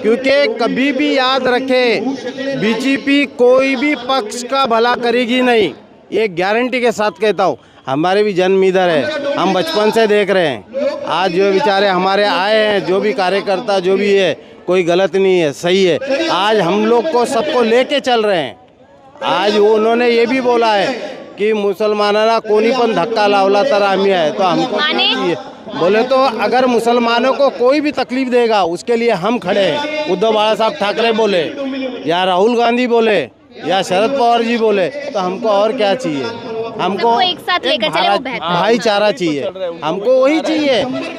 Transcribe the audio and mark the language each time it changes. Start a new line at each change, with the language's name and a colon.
Hindi: क्योंकि कभी भी याद रखें, बीजेपी कोई भी पक्ष का भला करेगी नहीं, ये गारंटी के साथ कहता हूँ। हमारे भी जन्म इधर है, हम बचपन से देख रहे हैं। आज जो बेचारे हमारे आए हैं, जो भी कार्यकर्ता जो भी है, कोई गलत नहीं है, सही है। आज हम लोग को सबको लेके चल रहे हैं। आज वो उन्होंने ये भी बोला है
Marathi: की मुसलमानांना कोणी पण धक्का लावला तर आम्ही आहे
Hindi: तो हमको माने? चाहिए। बोले तो अगर मुसलमानों को कोई भी तकलीफ देगा उसके लिए हम खड़े हैं। उद्धव बाला साहब ठाकरे बोले या राहुल गांधी बोले या शरद पवार जी बोले तो हमको और क्या चाहिए? हमको सबको एक साथ लेकर चले, वो बेहतर है। भाईचारा चाहिए, हमको वही चाहिए।